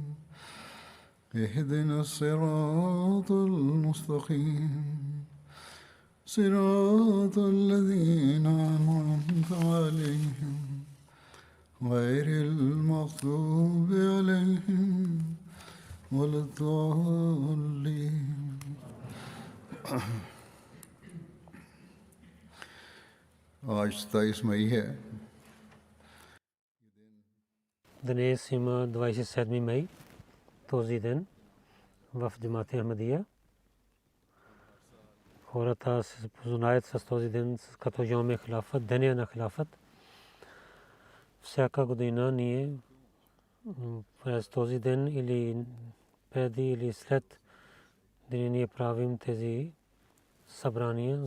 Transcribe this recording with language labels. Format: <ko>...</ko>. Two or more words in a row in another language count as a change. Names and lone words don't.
<ar>اهدنا الصراط المستقيم صراط الذين أنعمت عليهم غير المغضوب عليهم ولا الضالين</ar> <hi>आज 27 मई है।</hi> <bg>Днес има 27 май, този ден в Джамат Ахмадия. Хората се познаят с този ден като Йом Хилафат, деня на Хилафат. Всяка година ние през този ден или преди или след деня ние правим тези събрания.</bg>